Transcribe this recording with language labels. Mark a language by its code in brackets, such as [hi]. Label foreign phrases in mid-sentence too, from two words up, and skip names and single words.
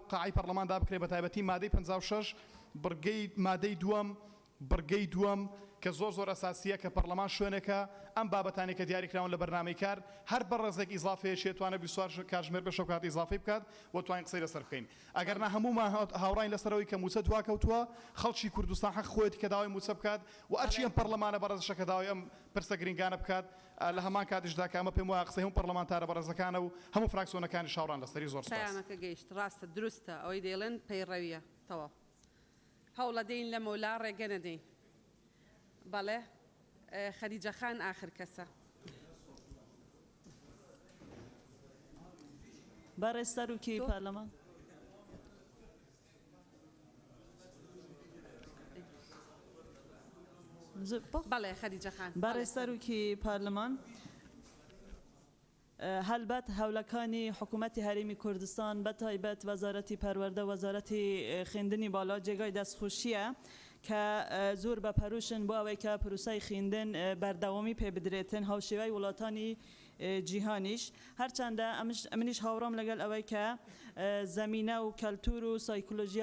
[ckb] قاعی پەرلەماندا بکرێت بە تایبەتی مادەی 56 بڕگەی مادەی دووەم بڕگەی دووەم کە زۆر ئەساسیە کە پەرلەمان شوێنێکە ئەم بابەتانی کە دیاریکراون لە بەرنامەی کار هەر بە ڕێزێک ئیزافەیە توانە 24 کاتژمێر بە شەو کات ئیزافی بکات و توانین قسەی لەسەر بکەین ئەگەر نە هەموومان هاوڕاین لەسەرەوەی کە موچە دواکەوتووە خەڵکی کوردستان حەق خۆیەتی کە داوای موچە بکات و ئەرچی ئەم پەرلەمانە بەڕێزەشە کە داوای ئەم پرسە گرنگانە بکات لە هەمان کاتیشدا کە ئەمە پێم وایە قسەی هەموو پەرلەمانتارە بەڕێزەکانە و هەموو فراکسیۆنەکانی شاوڕان لەسەری زۆر سپاس پەیامەکە گەیشت ڕاستە دروستە ئەوەی دەیڵێن پەیڕەویە تەواو هەوڵە دەین لە مەولا ڕێگە نەدەین بەڵێ خەدیجە خان آخر کەسە برای سروکی پارلمان بله خدیجه خان برای سروکی پارلمان هەلبەت هەولەکانی حکوومەتی هەرێمی کوردستان بە تایبەت وەزارەتی پەروەردە وەزارەتی خوێندنی بالا جێگای دەستخۆشیە کە زۆر بە پەروشن بۆ ئەوەی کە پروسەی خوێندن بەردەوامی پێ بدرێتن هاوشێوەی وڵاتانی جیهانیش هەرچەندە ئەمنیش هاوڕام لەگەڵ ئەوەی کە زەمینە و کەلتور و